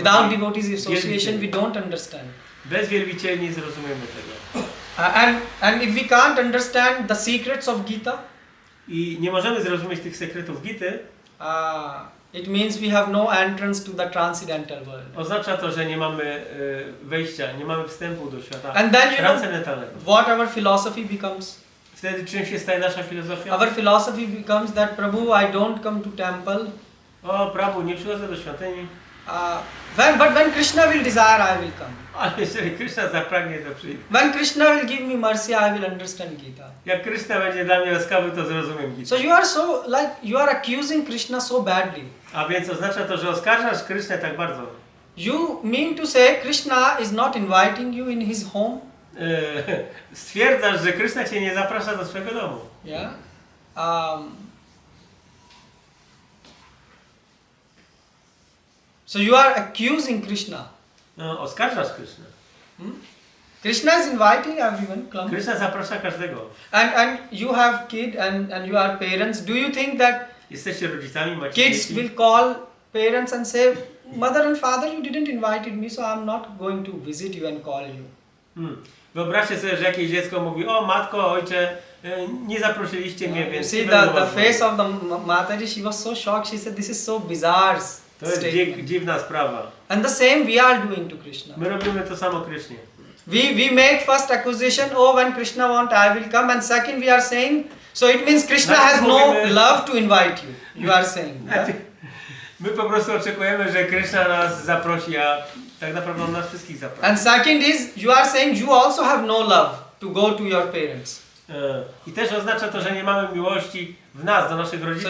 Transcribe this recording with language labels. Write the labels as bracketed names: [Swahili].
[English] Without devotees association we don't understand. [Polish] Bez wielbicieli nie zrozumiemy tego. [English] And if we can't understand the secrets of Gita, [Polish] I nie możemy zrozumieć tych sekretów Gity, [English] it means we have no entrance to the transcendental world. [Polish] oznacza to, że nie mamy wejścia, nie mamy wstępu do świata [English] And then you know [Polish] transcendentalnego. [English] what our philosophy becomes? [Polish] Wtedy czym się staje nasza filozofia? [English] Our philosophy becomes that Prabhu, I don't come to temple. [Polish] O, Prabhu, nie przychodzę do świątyni. [English] But when Krishna will desire, I will come. [Polish] Ale jeżeli Krishna zapragnie, to przyjdę. [English] When Krishna will give me mercy, I will understand Gita. [Polish] Jak Krishna będzie dla mnie łaskawy, to zrozumiem Gitę. [English] So you are accusing Krishna so badly. [Polish] A więc oznacza to, że oskarżasz Krishnę tak bardzo. [English] You mean to say Krishna is not inviting you in his home? [Polish] Stwierdzasz, że Krishna cię nie zaprasza do swojego domu. [English] Yeah. So you are accusing Krishna. [Polish] No, oskarżasz Krishnę. [English] Krishna is inviting everyone. Come. [Polish] Krishna zaprasza każdego. [English] And you have kid and you are parents. Do you think that [Polish] Jesteście rodzicami, macie [English] kids [Polish] dzieci. [English] will call parents and say, Mother and father, you didn't invite me, so I'm not going to visit you and call you. [Polish] Wyobraźcie sobie, że jakieś dziecko mówi: o matko, ojcze, nie zaprosiliście mnie, więc [English] See [Polish] nie będę [English] the was face of the Mataji, she was so shocked. She said, "This is so bizarre [Polish] To jest [English] statement." [Polish] dziwna sprawa. [English] And the same we are doing to Krishna. [Polish] My robimy to samo Krysznie. [English] We make first accusation, oh, when Krishna want, I will come, and second we are saying, so it means Krishna has no love to invite you. You are saying. Yeah? [Polish] My po prostu oczekujemy, że Kryszna nas zaprosi, a tak naprawdę on nas wszystkich zaprosi. [English] And second is, you are saying you also have no love to go to your parents. [Polish] I też oznacza to, że nie mamy miłości w nas, do naszych rodziców.